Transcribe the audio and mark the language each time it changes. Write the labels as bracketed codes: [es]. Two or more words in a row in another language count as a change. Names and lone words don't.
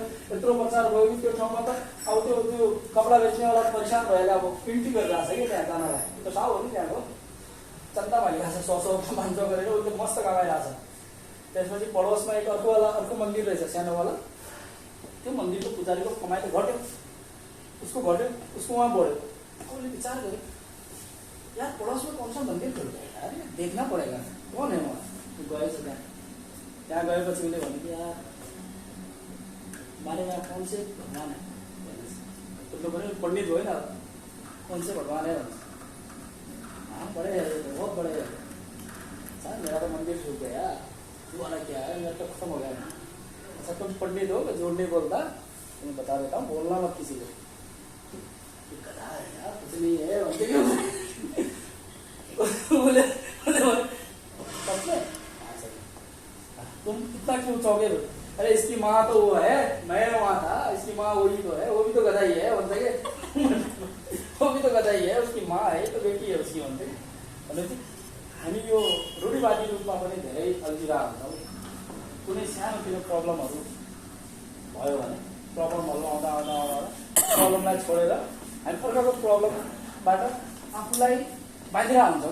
[ne] यत्रो प्रचार भयो कि त्यो ठाउँमा त अब त्यो कपडा बेच्नेवाला परेशान भएर अब पिन्टी गरिरहेको छ कि त्यहाँ जानलाई, त्यो साउ हो नि त्यहाँको चन्दा भइरहेको छ, 100-100 गरेर उसले मस्त कमाइरहेको छ। त्यसपछि पडोसमा एक अर्को मन्दिर रहेछ सानोवाला, त्यो मन्दिरको पुजारीको कमाइ त घट्यो, उसको उहाँ बढ्यो। उसले विचार गर्यो [hi] यार पड़ोस में कौन सा मंदिर खुल गया यार, देखना पड़ेगा कौन है वहाँ। [ne] गए त्यहाँ गएपछि उसले भन्यो कि [hi] यार हमारे यहाँ कौन से भगवान है, तो भने पंडित हो ना, कौन से भगवान है, हाँ बड़े है, बहुत बड़े है सर, मेरा तो मंदिर छूट गया, तू वाला क्या है, मेरा तो खत्म हो गया। अच्छा तुम पंडित हो, झूठ नहीं बोलता, तुम्हें बता देता हूँ, बोलना मत किसी को। गधा है यार, कुछ नहीं है बोले तुम कितना क्यों चौके? अरे इसकी माँ तो वो है, मैं वहाँ था, इसकी माँ वही तो है, वो भी तो गधा ही है बोलते वो भी तो गधा ही है, उसकी माँ है तो बेटी है उसकी भन्दै। [ne] हामी यो रूढिवादी रूपमा पनि धेरै अल्झिरहेका हुन्छौँ। कुनै सानोतिनो प्रब्लमहरू भयो भने प्रब्लमहरू आउँदा प्रब्लमलाई छोडेर हामी अर्काको प्रब्लमबाट आफूलाई बाँधिरहेका हुन्छौँ।